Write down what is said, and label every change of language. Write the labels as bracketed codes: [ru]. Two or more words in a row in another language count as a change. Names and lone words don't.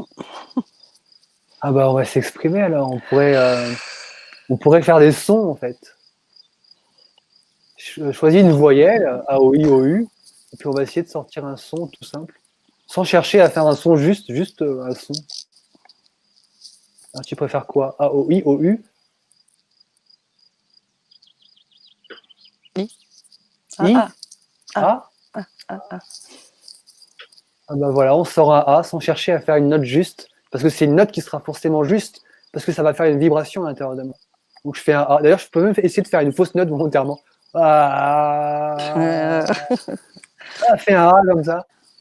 [fr] Ah bah on va s'exprimer alors, on pourrait faire des sons en fait. Choisis une voyelle, A, O, I, O, U, et puis on va essayer de sortir un son tout simple, sans chercher à faire un son juste un son. Alors tu préfères quoi? A, O, I, O, U? I. I? Ah, A? ah, ah. Ah bah voilà, on sort un A sans chercher à faire une note juste, parce que c'est une note qui sera forcément juste, parce que ça va faire une vibration à l'intérieur de moi. Donc je fais un A. D'ailleurs, je peux même essayer de faire une fausse note volontairement. Ah, fais un A comme ça.